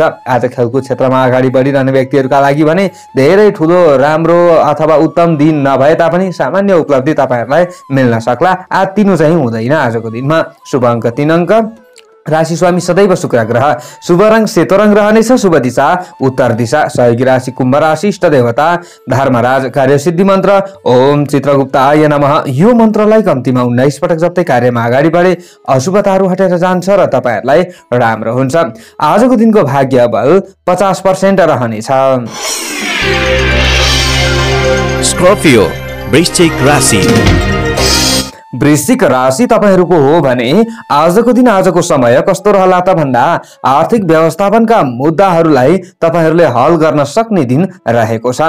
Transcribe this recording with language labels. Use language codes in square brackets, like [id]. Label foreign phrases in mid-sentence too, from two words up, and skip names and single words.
[ne] आज खेलकुद क्षेत्रमा अगाडि बढिरहने व्यक्तिहरुका लागि भने धेरै ठूलो राम्रो अथवा उत्तम दिन नभए तापनि सामान्य उपलब्धि तपाईहरुलाई मिल्न सक्ला। आत्तिनु चाहिँ हुँदैन आजको दिनमा। शुभ अङ्क 3 अङ्क। राशि स्वामी सदैव शुक्र ग्रह। शुभ रङ सेतो रङ रहनेछ। शुभ दिशा उत्तर दिशा। सहयोगी राशि कुम्भ राशि। इष्ट देवता धर्मराज। कार्यसिद्धि मन्त्र [sa] ओम चित्रगुप्ताय नमः। [ne] यो मन्त्रलाई कम्तीमा 19 पटक जप्दै कार्यमा अगाडि बढे अशुभताहरू हटेर जान्छ र तपाईहरुलाई राम्रो हुन्छ। आजको दिनको भाग्य बल 50% रहनेछ। स्कर्पियो वृश्चिक राशि। वृश्चिक राशि तपाईहरुको हो भने आजको दिन आजको समय कस्तो रहला त भन्दा आर्थिक व्यवस्थापनका मुद्दाहरूलाई तपाईहरुले हल गर्न सक्ने दिन रहेको छ।